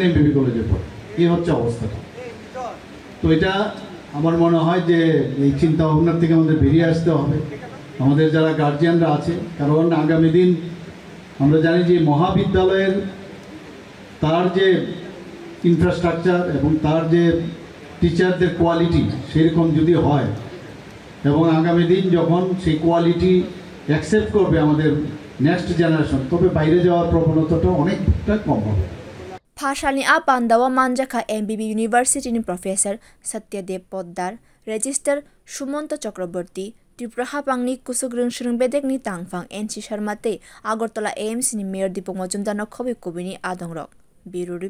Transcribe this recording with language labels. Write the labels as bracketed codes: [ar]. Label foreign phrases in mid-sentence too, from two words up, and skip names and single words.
[bn] এমবিবি কলেজে পড়ে এই হচ্ছে অবস্থাটা তো এটা আমার মনে হয় যে এই চিন্তা ভাবনার থেকে আমাদের বেরিয়ে আসতে হবে আমাদের যারা গার্জিয়ানরা আছে কারণ আগামী দিন আমরা জানি যে মহাবিদ্যালয়ের তার যে ইনফ্রাস্ট্রাকচার এবং তার যে [en] teachers quality [bn] সেরকম যদি হয় এবং আগামী দিন যখন সেই [en] quality accept [bn] করবে আমাদের [en] next generation [bn] তবে বাইরে যাওয়ার প্রবণতাটা অনেকটা কম হবে [trp] Phashalni a pandawa manjaka MBB University ni Professor Satyadev Poddar, Register Sumonto Chakraborty, Tripura hapangni kusuk rungshrung bedek ni tangfang NC Sharmate, Agartala AMC ni Mayor Dipong Majumdar no khobi kubini adongrok.